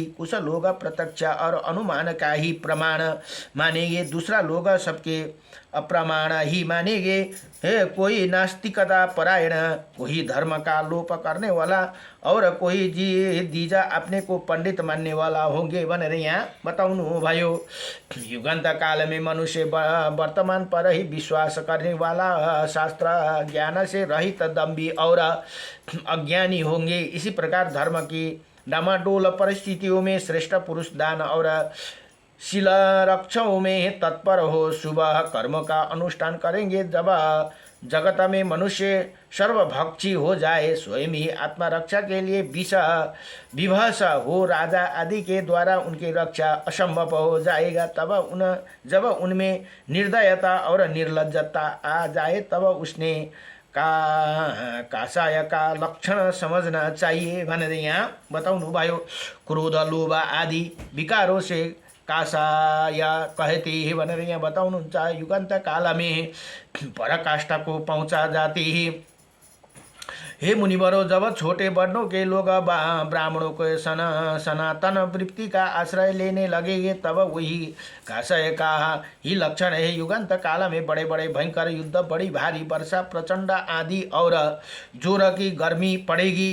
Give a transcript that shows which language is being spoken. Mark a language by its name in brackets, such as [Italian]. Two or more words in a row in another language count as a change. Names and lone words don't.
[Hindi] कुछ लोग प्रत्यक्ष और अनुमान का ही प्रमाण मानेंगे, दूसरा लोग सबके अप्रमाण ही मानेंगे। कोई नास्तिकता परायण, कोई धर्म का लोप करने वाला और कोई दीजा अपने को पंडित मानने वाला होंगे [Nepali] भनेर यहाँ बताउनु भयो। [Hindi] युगांत काल में मनुष्य वर्तमान पर ही विश्वास करने वाला, शास्त्र ज्ञान से रहित दम्भी और अज्ञानी होंगे। इसी प्रकार धर्म की डामाडोल परिस्थितियों में श्रेष्ठ पुरुष दान और शिलारक्षों में तत्पर हो, शुभ कर्म का अनुष्ठान करेंगे। जब जगत में मनुष्य सर्वभक्षी हो जाए, स्वयं ही आत्मरक्षा के लिए विवश हो, राजा आदि के द्वारा उनकी रक्षा असंभव हो जाएगा, जब उनमें निर्दयता और निर्लज्जता आ जाए, तब उसने कासाय का लक्षण समझना चाहिए [Nepali] भनेर यहाँ बताउनु भयो। [Hindi] क्रोध लोभ आदि विकारों से कासाया कहते हैं [Nepali] भनेर यहाँ बताउनुहुन्छ। [Hindi] युगांत काल में पराकाष्ठा को पहुँचा जाती है। हे मुनिवरों, जब छोटे वर्णों के लोग ब्राह्मणों के सनातन वृत्ति का आश्रय लेने लगेंगे, तब वही काशय का ही लक्षण है। युगांत काल में बड़े बड़े भयंकर युद्ध, बड़ी भारी वर्षा, प्रचंड आंधी और जोर की गर्मी पड़ेगी।